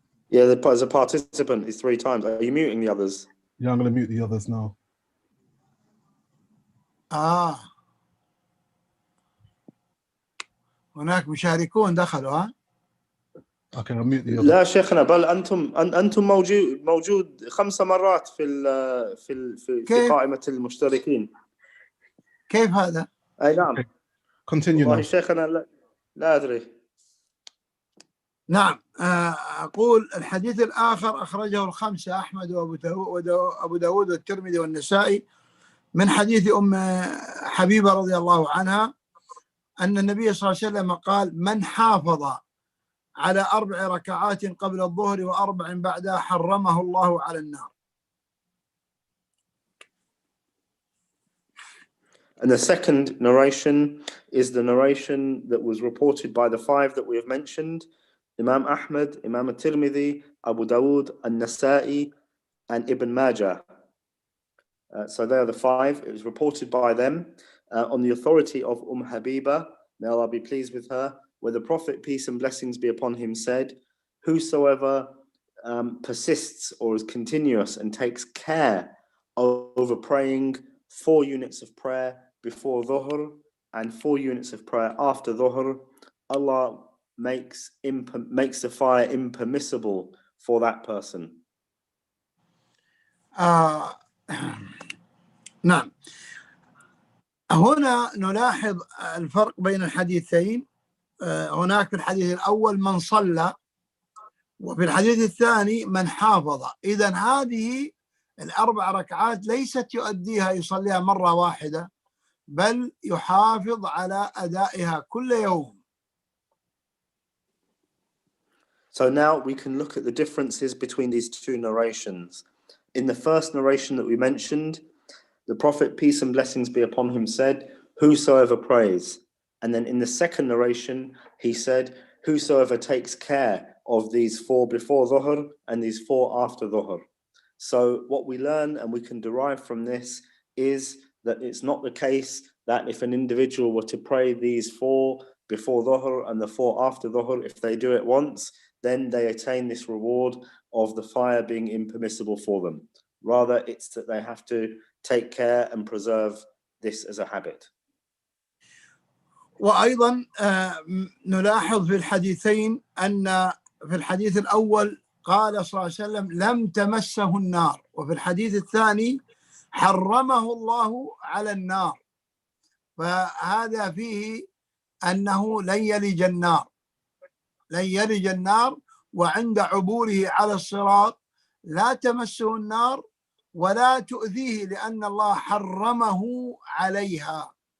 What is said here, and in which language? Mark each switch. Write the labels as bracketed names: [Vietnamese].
[English] Yeah, as a participant is 3 times. Are you muting the others? Yeah, I'm going to mute the others now. [Arabic] هناك مشاركون دخلوا ها؟ [English] Okay, I'll mute the others. [Arabic] لا شيخنا بل أنتم موجود 5 مرات في قائمة المشتركين. كيف هذا؟ أي نعم. [English] Continue [Arabic] والله [English] now. [Arabic] شيخنا لا أدري. نعم أقول الحديث الآخر أخرجه الخمسة أحمد وأبو داود والترمذي والنسائي من حديث أم حبيبة رضي الله عنها أن النبي صلى الله عليه وسلم قال من حافظ على 4 ركعات قبل الظهر و4 بعدها حرمه الله على النار. [English] And the second narration is the narration that was reported by the 5 that we have mentioned: Imam Ahmad, Imam al-Tirmidhi, Abu Dawood, al-Nasa'i, and Ibn Majah. So they are the 5. It was reported by them on the authority of Habiba, may Allah be pleased with her, where the Prophet, peace and blessings be upon him, said, whosoever persists or is continuous and takes care over praying 4 units of prayer before Dhuhr and 4 units of prayer after Dhuhr, Allah makes the fire impermissible for that person. [Arabic] نعم هنا نلاحظ الفرق بين الحديثين. هناك في الحديث الأول من صلى وفي الحديث الثاني من حافظ. إذن هذه 4 ركعات ليست يؤديها يصليها مرة واحدة بل يحافظ على أدائها كل يوم. [English] So now we can look at the differences between these 2 narrations. In the first narration that we mentioned, the Prophet, peace and blessings be upon him, said, whosoever prays. And then in the second narration, he said, whosoever takes care of these 4 before Dhuhr and these 4 after Dhuhr. So what we learn and we can derive from this is that it's not the case that if an individual were to pray these 4 before Dhuhr and the 4 after Dhuhr, if they do it once, then they attain this reward of the fire being impermissible for them. Rather, it's that they have to take care and preserve this as a habit. [Arabic] وأيضا نلاحظ في الحديثين أن في الحديث الأول قال صلى الله عليه وسلم لم تمسه النار، وفي الحديث الثاني حرمه الله على النار. فهذا فيه أنه لن يلج النار وعند عبوره على الصراط لا تمسه النار ولا تؤذيه لأن الله حرمه عليها.